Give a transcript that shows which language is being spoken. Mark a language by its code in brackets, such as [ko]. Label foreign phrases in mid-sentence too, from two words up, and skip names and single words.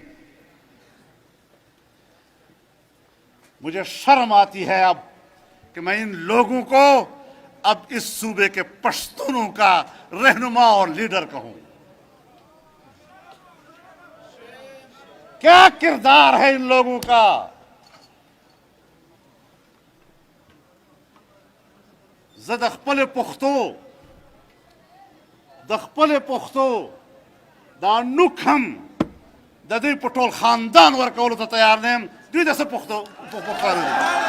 [ur] مجھے شرم آتی ہے اب کہ میں ان لوگوں کو اب اس صوبے کے پشتونوں کا رہنما اور لیڈر کہوں۔ کیا کردار ہے ان لوگوں کا؟ [ps] زه د خپل پښتو دا نوک هم د دوی په ټول خاندان ورکولو ته تیار نه یم، دوی د څه پښتانه دي؟